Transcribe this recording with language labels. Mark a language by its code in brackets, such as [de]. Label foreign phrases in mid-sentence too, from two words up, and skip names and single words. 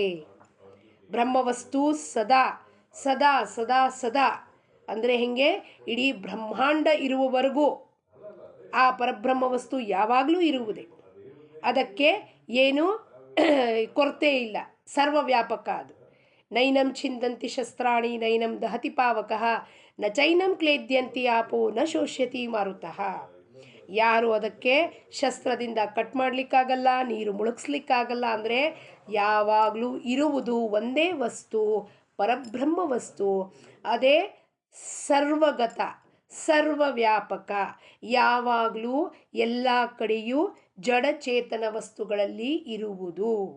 [kn] ಬ್ರಹ್ಮವಸ್ತು ಸದಾ ಸದಾ ಸದಾ ಸದಾ ಅಂದರೆ ಹೆಂಗೆ? ಇಡೀ ಬ್ರಹ್ಮಾಂಡ ಇರುವವರೆಗೂ ಆ ಪರಬ್ರಹ್ಮ ವಸ್ತು ಯಾವಾಗಲೂ ಇರುವುದೇ. ಅದಕ್ಕೆ ಏನು ಕೊರತೆ ಇಲ್ಲ, ಸರ್ವವ್ಯಾಪಕ ಅದು. [sa] ನೈನಂ ಛಿಂದಂತಿ ಶಸ್ತ್ರಾಣಿ ನೈನಂ ದಹತಿ ಪಾವಕಃ ನ ಚೈನಂ ಕ್ಲೇದ್ಯಂತಿ ಆಪೋ ನ ಶೋಷ್ಯತಿ ಮಾರುತಃ. [kn] ಯಾರು ಅದಕ್ಕೆ ಶಸ್ತ್ರದಿಂದ ಕಟ್ ಮಾಡಲಿಕ್ಕಾಗಲ್ಲ, ನೀರು ಮುಳುಗಿಸ್ಲಿಕ್ಕಾಗಲ್ಲ. ಅಂದರೆ ಯಾವಾಗಲೂ ಇರುವುದು ಒಂದೇ ವಸ್ತು, ಪರಬ್ರಹ್ಮ ವಸ್ತು. ಅದೇ ಸರ್ವಗತ, ಸರ್ವವ್ಯಾಪಕ, ಯಾವಾಗಲೂ ಎಲ್ಲ ಕಡೆಯೂ ಜಡಚೇತನ ವಸ್ತುಗಳಲ್ಲಿ ಇರುವುದು.